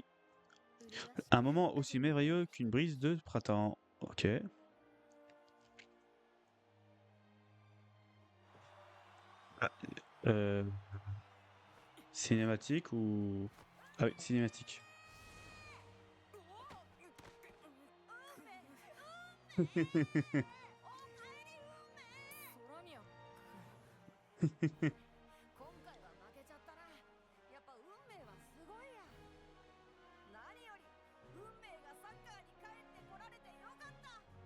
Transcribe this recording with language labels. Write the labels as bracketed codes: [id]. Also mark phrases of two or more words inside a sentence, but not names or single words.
[fr] Un moment aussi merveilleux qu'une brise de printemps. Ok. Euh, cinématique ou... Ah oui, cinématique. [ja] ソラニア君今回は負けちゃったな。やっぱ運命はすごいや。何より運命がサッカーに帰ってこられてよかった。